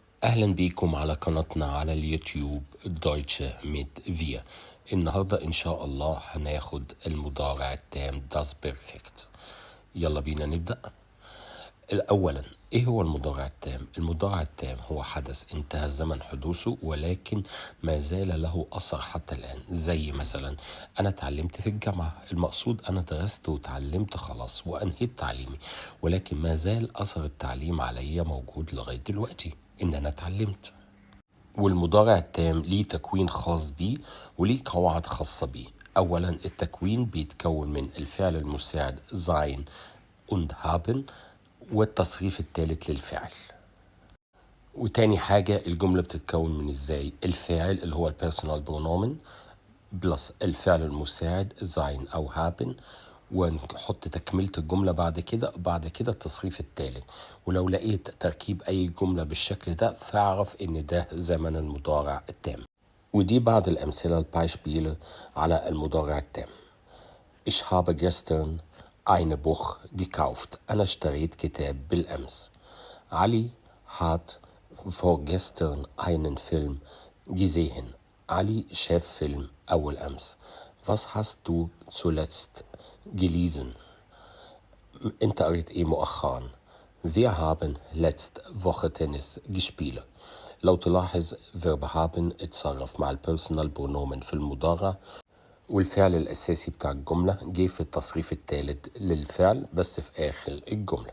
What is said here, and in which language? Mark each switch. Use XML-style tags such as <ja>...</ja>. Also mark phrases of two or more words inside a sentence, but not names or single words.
<ar>أهلا بيكم على قناتنا على اليوتيوب Deutsche mit wir. النهاردة إن شاء الله هناخد المضارع التام</ar> <de>das Perfekt.</de> <ar>يلا بينا نبدأ. أولا إيه هو المضارع التام؟ المضارع التام هو حدث انتهى زمن حدوثه ولكن ما زال له أثر حتى الآن. زي مثلا أنا اتعلمت في الجامعة، المقصود أنا درست وتعلمت خلاص وأنهيت تعليمي، ولكن ما زال أثر التعليم عليا موجود لغاية دلوقتي إن أنا اتعلمت. والمضارع التام ليه تكوين خاص بيه وليه قواعد خاصة بيه. أولا التكوين بيتكون من الفعل المساعد</ar> <de>sein und haben</de> <ar>والتصريف الثالث للفعل. وتاني حاجة الجملة بتتكون من ازاي؟ الفاعل اللي هو</ar> <de>Personal Pronomen</de> <ar>بلس الفعل المساعد sein أو haben، ونحط تكملة الجملة بعد كده التصريف الثالث. ولو لقيت تركيب أي جملة بالشكل ده فاعرف إن ده زمن المضارع التام. ودي بعض الأمثلة</ar> <de>Beispiel</de> <ar>على المضارع التام.</ar> <de>Ich habe gestern ein Buch gekauft.</de> <ar>أنا اشتريت كتاب بالأمس.</ar> <de>علي hat vorgestern einen Film gesehen.</de> <ar>علي شاف فيلم أول أمس.</ar> <de>Was hast du zuletzt gelesen?</de> <ar>أنت قريت إيه مؤخرا؟</ar> <de>Wir haben letzte Woche Tennis gespielt.</de> <ar>لو تلاحظ</ar> <de>verb haben</de> <ar>اتصرف مع</ar> <de>Personal Pronomen</de> <ar>في المضارع، والفعل الأساسي بتاع الجملة جه في التصريف الثالث للفعل بس في آخر الجملة.</ar>